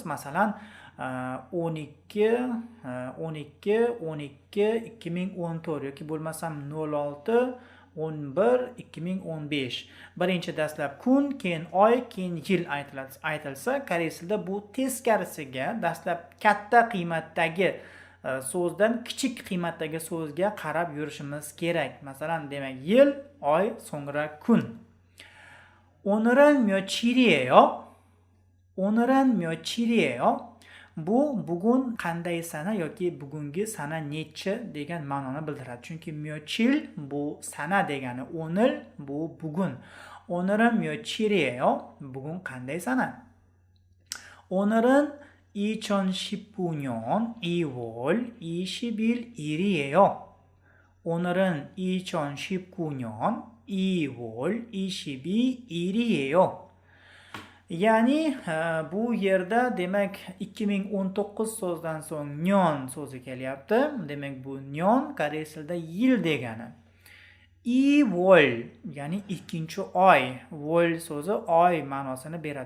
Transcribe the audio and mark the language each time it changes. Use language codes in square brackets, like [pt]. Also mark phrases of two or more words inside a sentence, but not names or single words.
[uz] Masalan, 12, 2014 yoki bo'lmasam 06, 11, 2015. Birinchi dastlab kun, keyin oy, keyin yil aytilsa, koreys tilida bu teskarisiga dastlab katta qiymatdagi so'zdan kichik qiymatdagi so'zga qarab yurishimiz kerak. Masalan, demak, yil, oy, so'ngra kun. [ko] 오늘은 며칠이에요? 오늘은 며칠이에요? [uz] Bu bugun qanday sana yoki bugungi sana nechi degan ma'noni bildiradi. Chunki myochil bu sana degani, o'nil bu bugun. [ko] 오늘은 며칠이에요? [uz] Bugun qanday sana? [ko] 오늘은 2019년 2월 21일이에요. 오늘은 2019년 2월 22일이에요. [uz] Ya'ni bu yerda demak 2019 so'zdan so'ng nyon so'zi kelyapti. Demak, bu nyon koreys tilida yil degani. Vol, ya'ni ikkinchi oy. Vol so'zi oy ma'nosini beradi.